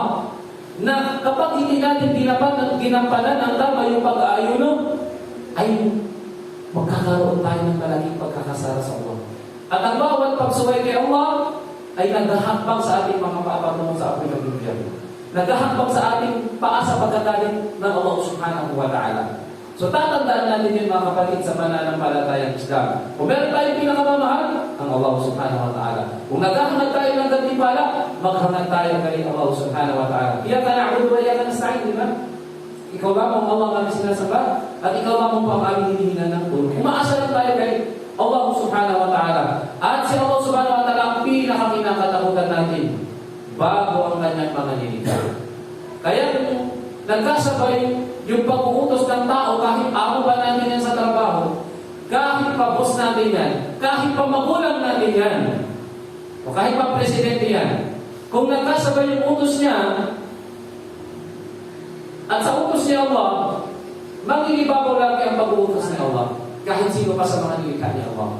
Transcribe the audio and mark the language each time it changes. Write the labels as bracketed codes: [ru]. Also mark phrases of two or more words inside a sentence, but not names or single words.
[tl] Na kapag hindi natin ginampanan ang tama yung pag-aayuno, ay magkakaroon tayo ng malaking pagkakasara sa Allah. At ang bawat pagsuway kay Allah, ay naghahakbang sa ating mga paapatungo sa apoy ng bibigyan. Naghahakbang sa ating paa sa pagkagaling ng Allah [ar] سبحانه وتعالى. [tl] So tatandaan natin yun mga kapatid sa mananampalatayang Islam. Kung meron tayong pinakamamahal, ang Allah [ar] سبحانه وتعالى. [tl] Kung naghahanap tayo ng gantimpala, maghanap tayo kay Allah [ar] سبحانه وتعالى. إياك نعبد وإياك نستعين, [tl] di ba? Ikaw lamang Allah ang aming sinasamba, at ikaw lamang po ang aming hinihingan ng tulong. Kung maasa lang tayo kay Allah [ar] سبحانه وتعالى. [tl] At si Allah [ar] سبحانه وتعالى [tl] ang pinakakinakatakutan natin bago ang kanyang mga nilikha. Kaya kung nagkasabay yung pag-uutos ng tao, kahit amo ba natin yan sa trabaho, kahit pa boss natin yan, kahit pa magulang natin yan, o kahit pa presidente yan, kung nagkasabay yung utos niya, at sa utos ni Allah, mangingibabaw lagi ang pag-uutos ni Allah, kahit sino pa sa mga nilikha ni Allah.